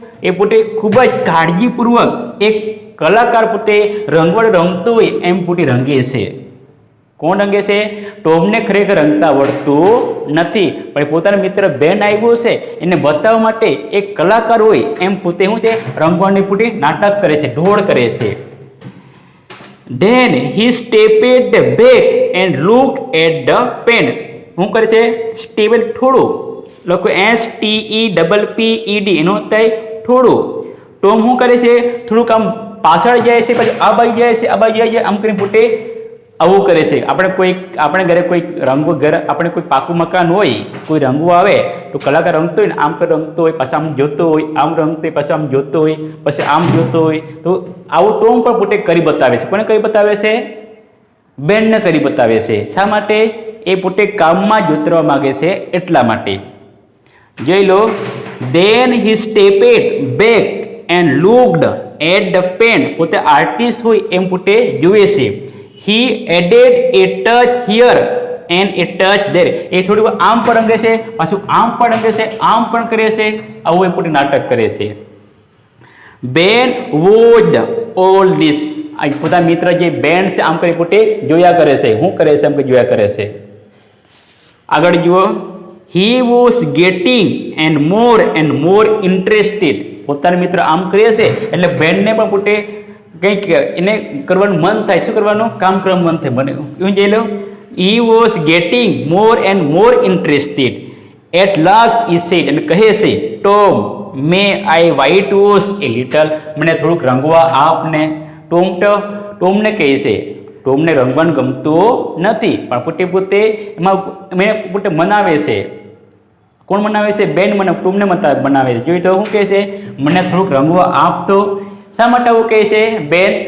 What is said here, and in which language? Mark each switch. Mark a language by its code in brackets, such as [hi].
[gu] એ પોતે ખૂબ જ કાળજીપૂર્વક એક કલાકાર પોતે રંગવડ રંગતો હોય એમ પોતે રંગે છે. કોણ રંગે છે? ટોમને ખરેખર રંગતા આવડતું નથી, પણ પોતાના મિત્ર બેન આવ્યો છે એને બતાવવા માટે એક કલાકાર હોય એમ પોતે શું છે? રંગવાની પોતે નાટક કરે છે, ઢોળ કરે છે. [en] Then he stepped back and looked at the pen. [gu] શું કરે છે? સ્ટેબલ થોડું લખો STEPPED એનો થાય થોડું. ટોમ શું કરે છે? થોડુંક આમ પાછળ જાય છે, પછી આ બાજુ જાય છે, આ બાજુ જાય છે, આમ કરીને પોતે આવું કરે છે. આપણે ઘરે કોઈ રંગવું આપણે કોઈ પાકું મકાન હોય, કોઈ રંગવું આવે તો કલાકાર રંગતો હોય ને આમ રંગતો હોય, પાછા આમ જોતો હોય, આમ રંગતો હોય, પાછા આમ જોતો હોય, પછી આમ જોતો હોય. તો આવું ટોમ પણ પોતે કરી બતાવે છે. કોને કરી બતાવે છે? બેનને કરી બતાવે છે. શા માટે? એ પોતે કામમાં જ ઉતરવા માંગે છે એટલા માટે. જોઈ લો. [en] Then he stepped back and looked at the pen. [gu] પોતે આર્ટિસ્ટ હોય એમ પોતે જુએ છે. [en] He added a touch here and a touch there. [gu] એ થોડું આમ પણ રંગે છે, પાછું આમ પણ રંગે છે, આમ પણ કરે છે. આવું એ પોતે નાટક કરે છે. [en] Ben watched all this. [gu] પોતાના મિત્ર જે બેન છે આમ કરી પોતે જોયા કરે છે. શું કરે છે? આમ કરી જોયા કરે છે. આગળ જુઓ. [en] He was getting and more interested. [gu] પોતાના મિત્ર આમ કરે છે એટલે બેનને પણ પોતે કંઈક એને કરવાનું મન થાય. શું કરવાનું? કામ કરવાનું મન થાય. મને એવું જોઈ લો. [en] He was getting more interested. At last he said, [gu] અને કહે છે, [en] Tom, may I whitewash a little? [gu] મને થોડુંક રંગવા આપને. ટોમને કહે છે ટોમને રંગવાનું ગમતું નથી, પણ પોતે પોતે એમાં પોતે મનાવે છે. કોણ મનાવે છે? બેન મને ટોમને બનાવે છે. જોઈ તો શું કહે છે? મને થોડુંક રંગવા આપતો. શા માટે આવું કહે છે બેન?